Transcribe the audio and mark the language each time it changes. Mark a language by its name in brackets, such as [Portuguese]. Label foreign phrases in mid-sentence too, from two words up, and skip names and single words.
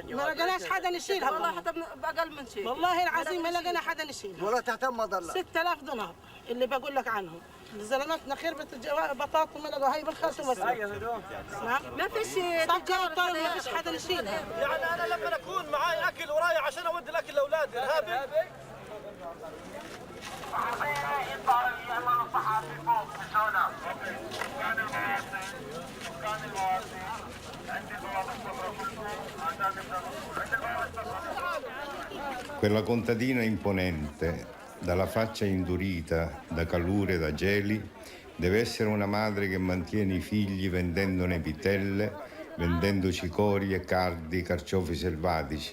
[Arabic] ما لقيناش حدا نشيلها والله حتى باقل من شيء والله العظيم ما لقينا حدا نشيلها ولا تهتم ما ضل 6000 دينار اللي بقول لك عنهم زلمتنا خربت بطاطا وما لقوا هاي بن خالتي مسؤول ما فيش سكر ما فيش حدا نشيلها يعني انا لما اكون معي اكل ورايا عشان اودي الاكل لاولادي ارهابي [Italian] Quella contadina imponente, dalla faccia indurita da calure e da geli, deve essere una madre che mantiene i figli vendendone vitelle, vendendo cicorie, cardi, carciofi selvatici.